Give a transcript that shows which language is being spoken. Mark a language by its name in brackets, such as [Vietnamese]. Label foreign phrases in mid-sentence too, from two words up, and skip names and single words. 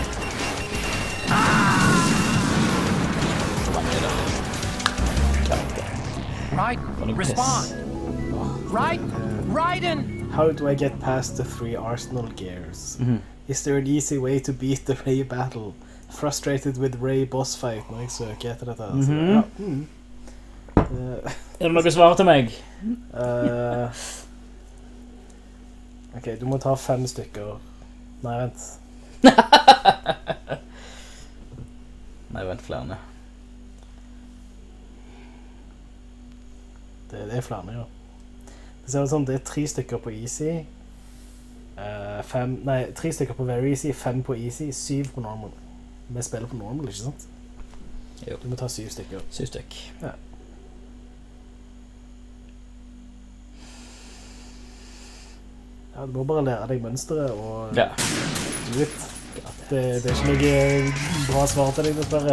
[English] Right, respond. Right, Raiden. How do I get past the 3 arsenal gears? Is there an easy way to beat the Ray battle? Frustrated with Ray boss fight [Norwegian] når jeg søker etter dette. Altså, ja. Er det noe svar til meg? Ok, du må ta 5 stykker. Nei, vent. Nei, vent flere. Det er flere, ja. Det ser ut som det er 3 stykker på easy. 3 stykker på [English] very easy, [Norwegian] 5 på easy, 7 på normal. Vi spiller på normal, ikke sant? Jo. Du må ta 7 stykker. 7 stykk. Ja. Ja, du må bare lære deg mønstret, og Ja. du vet, det er ikke noe bra svar til deg, dessverre.